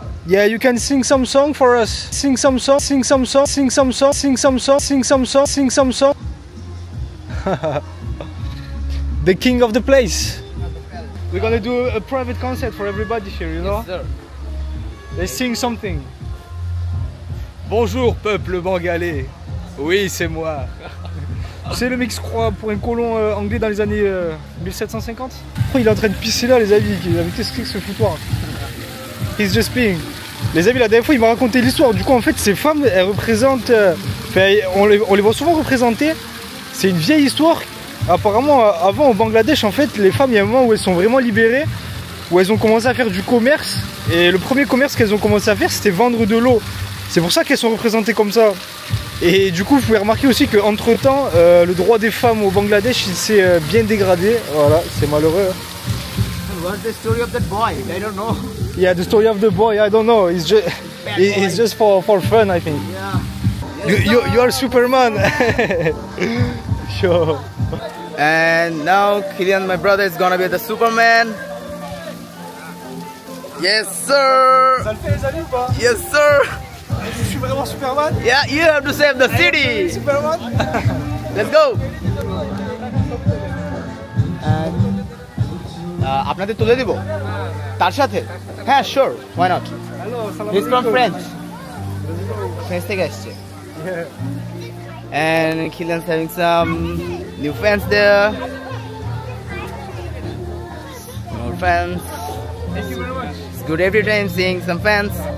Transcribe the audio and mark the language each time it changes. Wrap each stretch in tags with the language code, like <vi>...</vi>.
<en>Yeah, you can sing some song for us. Sing some song, sing some song, sing some song, sing some song, sing some song, sing some song. The king of the place. We're gonna do a private concert for everybody here, you know? Yes, sir. Let's sing something.</en> <fr>Bonjour peuple bengalais. Oui, c'est moi. C'est le mec qui se croit pour un colon anglais dans les années 1750. Il est en train de pisser là, les amis. Qu'est-ce que c'est ce foutoir?</fr> <en>He's just peeing.</en> <fr>Les amis, la dernière fois, il m'a raconté l'histoire. Du coup, en fait, ces femmes, elles représentent. On les voit souvent représentées. C'est une vieille histoire. Apparemment, avant au Bangladesh, en fait, les femmes, il y a un moment où elles sont vraiment libérées, où elles ont commencé à faire du commerce. Et le premier commerce qu'elles ont commencé à faire, c'était vendre de l'eau. C'est pour ça qu'elles sont représentées comme ça. Et du coup, vous pouvez remarquer aussi qu'entre temps, le droit des femmes au Bangladesh, il s'est bien dégradé. Voilà, c'est malheureux.</fr> <en>What's the story of that boy? I don't know. Yeah, the story of the boy, I don't know. It's just for fun, I think. Yeah. You are Superman. Sure. And now Kylian, my brother, is gonna be the Superman. Yes, sir.</en> <fr>Ça le fait les amis ou pas?</fr> <en>Yes, sir.</en> <fr>Je suis vraiment Superman.</fr> <en>Yeah, you have to save the city. Superman. Let's go.</en> <bn>আপনাদের তুলে দিব তার সাথে হ্যাঁ sure</bn> <en>why not Hello, he's from France</en> <bn>থেকে আসছে</bn> <en>and Kylian's having some new fans there more fans. Thank you very much. It's good every time seeing some fans.</en>